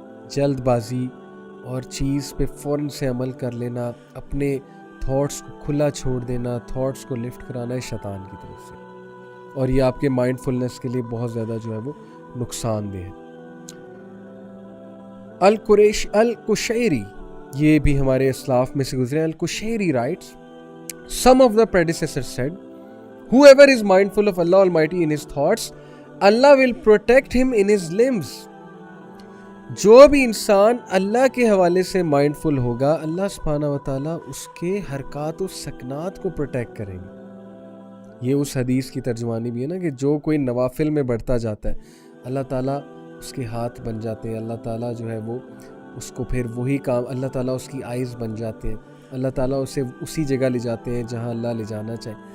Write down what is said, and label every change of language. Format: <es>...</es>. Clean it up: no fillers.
<ur>جلد بازی اور چیز پہ فوراً سے عمل کر لینا، اپنے تھاٹس کو کھلا چھوڑ دینا، تھاٹس کو لفٹ کرانا ہے شیطان کی طرف سے، اور یہ آپ کے مائنڈ فلنس کے لیے بہت زیادہ جو ہے وہ نقصان دہ ہے. القشیری، یہ بھی ہمارے اسلاف میں سے گزرے ہیں. القشیری rights</ur> <en>some of the predecessors said whoever is mindful of Allah Almighty in his thoughts, Allah will protect him in his limbs.</en> <ur>جو بھی انسان اللہ کے حوالے سے مائنڈفل ہوگا، اللہ سبحانہ و تعالیٰ اس کے حرکات و سکنات کو پروٹیکٹ کریں گے. یہ اس حدیث کی ترجمانی بھی ہے نا کہ جو کوئی نوافل میں بڑھتا جاتا ہے، اللہ تعالیٰ اس کے ہاتھ بن جاتے ہیں، اللہ تعالیٰ جو ہے وہ اس کو پھر وہی کام، اللہ تعالیٰ اس کی آئیز بن جاتے ہیں، اللہ تعالیٰ اسے اسی جگہ لے جاتے ہیں جہاں اللہ لے جانا چاہے.</ur>